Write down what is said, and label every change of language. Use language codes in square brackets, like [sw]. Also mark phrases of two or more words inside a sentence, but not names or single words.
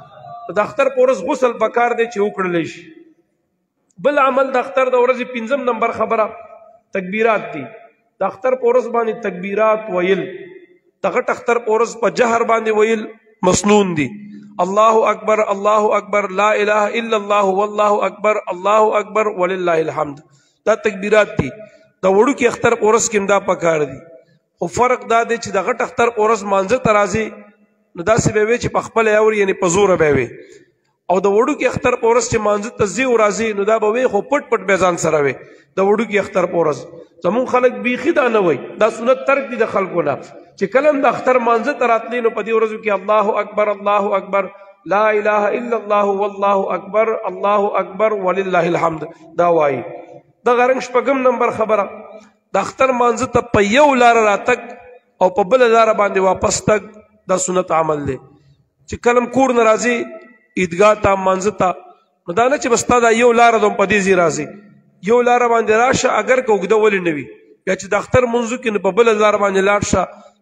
[ps] د اختر په ورځ غسل پکار دی چې وکړل شي بل عمل د اختر د ورځې 5 نمبر خبره تکبیرات دي د اختر په ورځ باندې تکبیرات ویل د غټ اختر په ورځ په جهر باندې ویل مسنون دي [ar] الله اکبر لا اله الا الله والله اکبر ولله الحمد [ps] دا تکبیرات دي د وړوکي اختر په ورځ کې دا پکار دي خو فرق دا دی چې د غټ اختر په ورځ مانځه ته راځي نو داسې به وي چې په خپل اور یعنی په زوره به وي او د وړوکي اختر په ورځ چې مانځه ته ځي او راځي نو دا به وي خو پټ به ځان سره وي د وړوکي اختر په ورځ زمون خلک بیخي دا نه وي دا سنت ترک دي د خلکو نه چې کلم د اختر مانځه ته راتلی نو په دې ورځو کې [ar] الله اکبر لا اله الا الله والله اکبر ولله الحمد [ps] دا وایي د غرنګ شپږم نمبر خبره د اختر مانځه ته په یو لار راتګ او په بل لار باندې واپس تګ دا سنت عمل دی چې کلم کور نه راځي عیدګاه ته مانځه ته نو دا نه چې بس تا دا یو لار دوم په دې ځای راځي یو لار باندې راشه اگر که اوږده ولې نه وي بیا چې د اختر منځو کې نو په بله لار باندې لاړ شه.